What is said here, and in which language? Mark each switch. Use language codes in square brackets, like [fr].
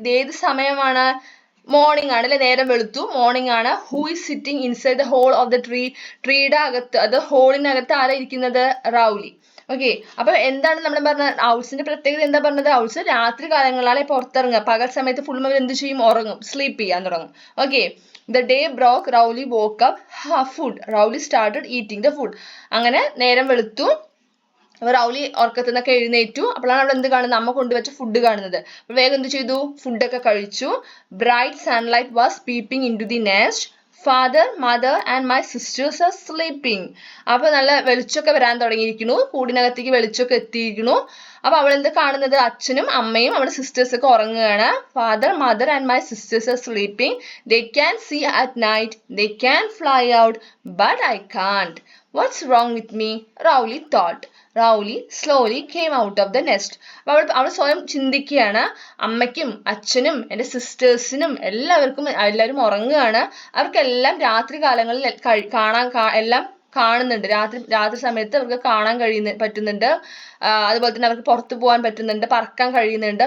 [ml] ഇത് ഏത് സമയമാണ്? മോർണിംഗ് ആണ് അല്ലെ? നേരം വെളുത്തു, മോർണിംഗ് ആണ്. [en] Who is sitting inside the hole of the tree? [ml] ട്രീയുടെ അകത്ത്, അത് ഹോളിനകത്ത് ആരാ ഇരിക്കുന്നത്? റൗലി. ഓക്കെ, അപ്പൊ എന്താണ് നമ്മൾ പറഞ്ഞ ഔൾസിന്റെ പ്രത്യേകത? എന്താ പറഞ്ഞത്? ഔൾസ് രാത്രി കാലങ്ങളിലാണ് പുറത്തിറങ്ങുക, പകൽ സമയത്ത് ഫുൾ അവർ എന്ത് ചെയ്യും? ഉറങ്ങും, സ്ലീപ്പ് ചെയ്യാൻ തുടങ്ങും. Okay, [en] The day broke, Rowley woke up. Food. Rowley started eating the food. [ml] അങ്ങനെ നേരം വെളുത്തു. അപ്പോൾ റൗലി ഉറക്കത്തിൽ നിന്നൊക്കെ എഴുന്നേറ്റു. അപ്പോഴാണ് അവിടെ എന്ത് കാണുന്നത്? അമ്മ കൊണ്ടുവച്ച ഫുഡ് കാണുന്നത്. അപ്പോൾ വേഗം എന്ത് ചെയ്തു? ഫുഡൊക്കെ കഴിച്ചു. [en] Bright sunlight was peeping into the nest. Father, mother and my sisters are sleeping. [ml] അപ്പോൾ നല്ല വെളിച്ചമൊക്കെ വരാൻ തുടങ്ങിയിരിക്കുന്നു. കൂടിനകത്തേക്ക് വെളിച്ചമൊക്കെ എത്തിയിരിക്കുന്നു. അപ്പോൾ അവൾ എന്ത് കാണുന്നത്? അച്ഛനും അമ്മയും അവളുടെ സിസ്റ്റേഴ്സ് ഒക്കെ ഉറങ്ങുകയാണ്. [en] Father, mother and my sisters are sleeping. They can see at night. They can fly out. But I can't. What's wrong with me? Rowley thought. Rowley slowly came out of the nest. [ml] അപ്പോൾ അവൾ സ്വയം ചിന്തിക്കുകയാണ്, അമ്മയ്ക്കും അച്ഛനും എൻ്റെ സിസ്റ്റേഴ്സിനും എല്ലാവരും ഉറങ്ങുകയാണ്. അവർക്കെല്ലാം രാത്രി കാലങ്ങളിൽ എല്ലാം കാണുന്നുണ്ട്. രാത്രി സമയത്ത് അവർക്ക് കാണാൻ പറ്റുന്നുണ്ട്. അതുപോലെ തന്നെ അവർക്ക് പുറത്തു പോകാൻ പറ്റുന്നുണ്ട്, പറക്കാൻ കഴിയുന്നുണ്ട്.